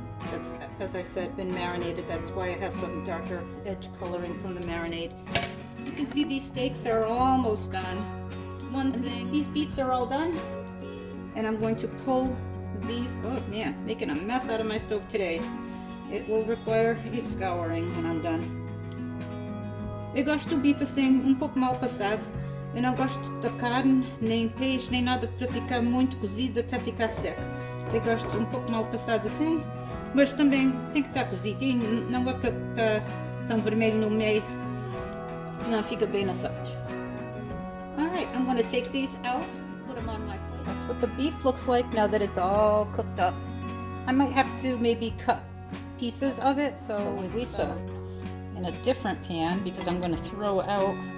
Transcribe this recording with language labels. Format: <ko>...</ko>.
<en>That's, as I said, been marinated. That's why it has some darker edge coloring from the marinade. You can see these steaks are almost done. One thing, these beefs are all done. And I'm going to pull these, oh man, making a mess out of my stove today. It will require a scouring when I'm done.</en> <pt>Eu gosto do bife assim, pouco mal passado. Eu não gosto da carne, nem peixe, nem nada para ficar muito cozido até ficar seco. Eu gosto pouco mal passado assim, mas também tem que estar cozidinho, não é para estar tão vermelho no meio. Não fica bem na Santos.</pt> <en>Alright, I'm going to take these out, put them on my plate. That's what the beef looks like now that it's all cooked up. I might have to maybe cut pieces of it, so linguica in a different pan because I'm going to throw out.</en>